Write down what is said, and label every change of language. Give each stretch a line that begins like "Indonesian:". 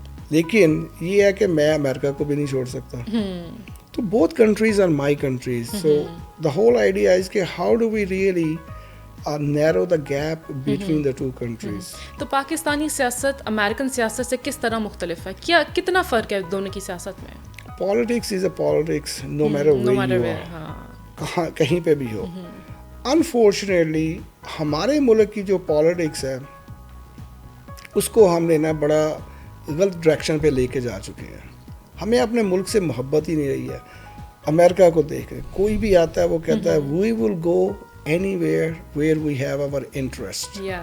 Urdu: لیکن یہ ہے کہ میں امریکہ کو بھی نہیں چھوڑ سکتا. تو
English: Both countries are my countries. So the whole idea is کہ how do we really narrow the gap between the two countries.
Urdu: تو پاکستانی سیاست امریکن سیاست سے کس طرح مختلف ہے؟ کیا کتنا فرق ہے دونوں کی سیاست میں؟
English: Politics is a politics no matter where you are.
Urdu: کہاں کہیں پہ بھی ہو. Unfortunately ہمارے ملک کی جو پالیٹکس ہے اس کو ہم نے نا بڑا غلط ڈائریکشن پہ لے کے جا چکے ہیں. ہمیں اپنے ملک سے محبت ہی نہیں رہی ہے. امریکہ کو دیکھ رہے, کوئی بھی آتا ہے وہ کہتا ہے
English: we will go anywhere where we have our interest.